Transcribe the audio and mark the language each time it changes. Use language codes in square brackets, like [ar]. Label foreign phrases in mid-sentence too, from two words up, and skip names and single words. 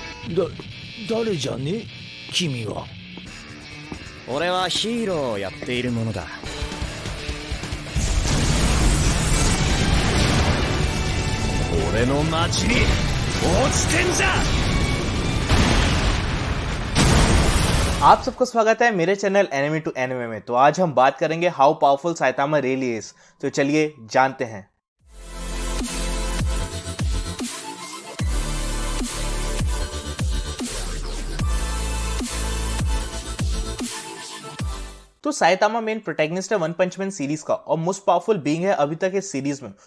[ja] だ、誰じゃね君は。俺はヒーローをやっているものだ。俺の町に落ちてんじゃ。 [hi] आप सबका स्वागत है मेरे चैनल एनिमे टू एनिमे में। तो आज हम बात करेंगे [en] how powerful Saitama really is. [hi] तो चलिए जानते हैं। तो साइतामा [en] main protagonist [hi] है वन पंच मैन सीरीज का और [en] most powerful being [hi] है अभी तक इस सीरीज में।